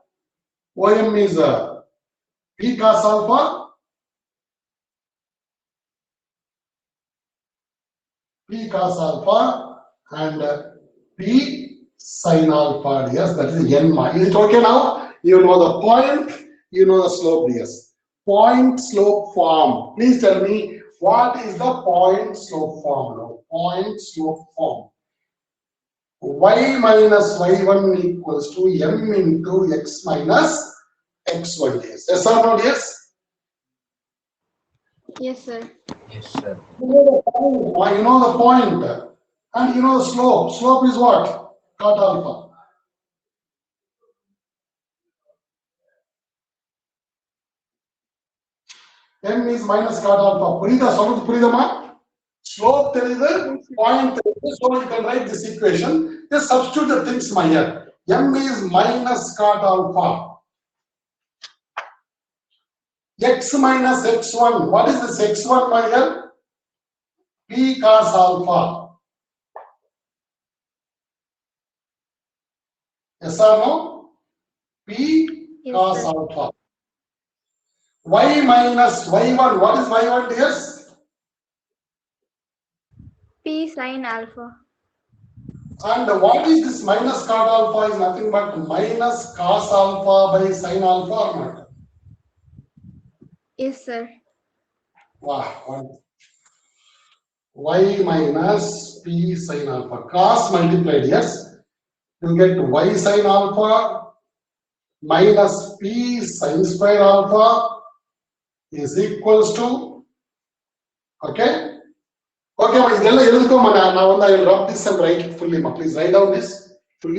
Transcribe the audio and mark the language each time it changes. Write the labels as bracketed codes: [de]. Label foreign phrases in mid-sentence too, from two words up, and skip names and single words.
[en] OM is P cos alpha, P cos alpha, and P sin alpha, yes, that is N. Is it okay now? You know the point, you know the slope, yes. Point slope form. Please tell me what is the point slope form now? Point slope form. Y minus y1 equals to m into x minus x1 ds. Yes or no, yes? Yes, sir. Yes, sir. You know the point and you know the slope. Slope is what? Cot alpha. M is minus cot alpha. [ta] புரியுதா சொல்றது புரியுதமா? Slope தெரியுது, point தெரியுது, [en] so you can write this equation. Just substitute the things my here. M is minus cot alpha. X minus x1. What is this x1 my here? P cos alpha. Yes or no? P Yes, cos sir. alpha. Y minus y1. What is y1, dears? P sin alpha. And what is this minus cot alpha is nothing but minus cos alpha by sin alpha or not? Yes, sir. Wow. Y minus P sin alpha. Cos multiplied, yes. You get Y sin alpha minus P sin square alpha is equals to, okay? Okay, [ta] இதெல்லாம் எழுதுக்கோமா நான் வந்து [en] I will rub this and write it fully. Please write down this fully.